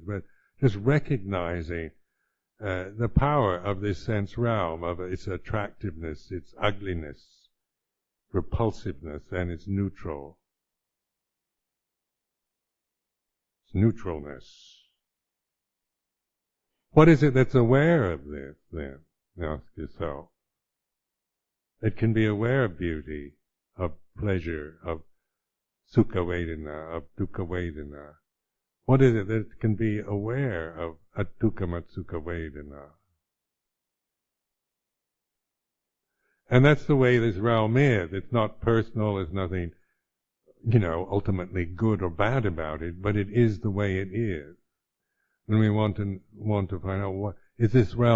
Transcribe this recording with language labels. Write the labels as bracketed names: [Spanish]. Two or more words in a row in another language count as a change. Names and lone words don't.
[English] But just recognizing the power of this sense realm, of its attractiveness, its ugliness, repulsiveness, and its neutralness. What is it that's aware of this, then? Ask yourself. It can be aware of beauty, of pleasure, of [Pali] sukha vedana, [English] of [Pali] dukkha vedana. [English] What is it that can be aware of [Pali] adukkha sukha vedana? [English] And that's the way this realm is. It's not personal, there's nothing, ultimately good or bad about it, but it is the way it is. And we want to find out is this realm?